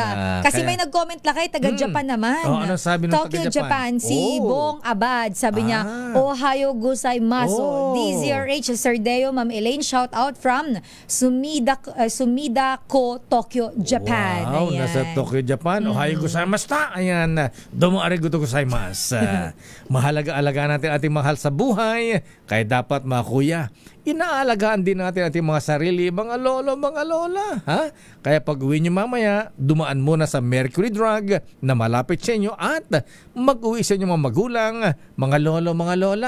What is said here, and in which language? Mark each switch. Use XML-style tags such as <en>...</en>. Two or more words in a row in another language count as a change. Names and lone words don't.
<tl>Kasi may nag-comment Lakay, taga-Japan naman. Ano sabi ng Tokyo, Japan, si Bong Abad. Sabi niya,</tl> <ja>おはようございます.</ja> <en>DZRH, Sir Deo, Ma'am Elaine, shout out from Sumida Ko, Tokyo, Japan.</en> <tl>Wow, ayan. Nasa Tokyo, Japan.</tl> <ja>おはようございました. Ayan, どうもありがとうございます.</ja> <tl>Mahalaga-alaga natin ating mahal sa buhay. Kaya dapat mga kuya, inaalagaan din natin ating mga sarili, mga lolo, mga lola. Ha? Kaya pag uwi nyo mamaya, dumaan muna sa Mercury Drug na malapit sa inyo at mag-uwi sa inyo mga magulang, mga lolo, mga lola.</tl>